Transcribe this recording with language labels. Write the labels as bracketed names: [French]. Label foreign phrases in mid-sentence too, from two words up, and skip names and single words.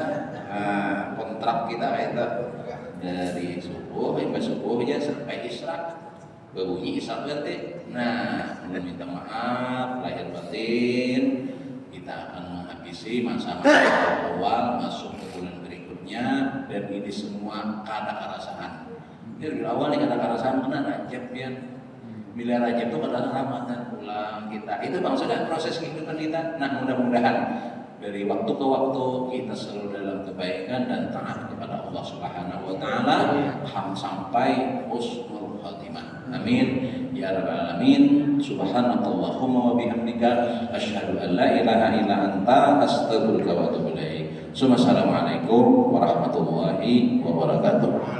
[Banjar] Nah, kontrak kita kayak itu. Dari subuh sampai subuh aja sampai isyak berbunyi isyak berarti. Nah, minta maaf lahir batin, kita akan menghabisi masa-masa awal masuk ke bulan berikutnya dan ini semua kada kerasaan. Dari awal nih kada kerasaan kena Rajab ya. Bila Rajab itu adalah Ramadan pulang kita. [Indonesian] Itu bang sudah proses kehidupan kita. Nah, mudah-mudahan dari waktu ke waktu kita selalu dalam kebaikan dan taat kepada Allah [Arabic] سبحانه وتعالى [Indonesian] sampai [Arabic] حسن الخاتمة. آمين يا رب العالمين. سبحانك اللهم وبحمدك أشهد أن لا إله إلا أنت أستغفرك وأتوب إليك. السلام عليكم ورحمة الله وبركاته.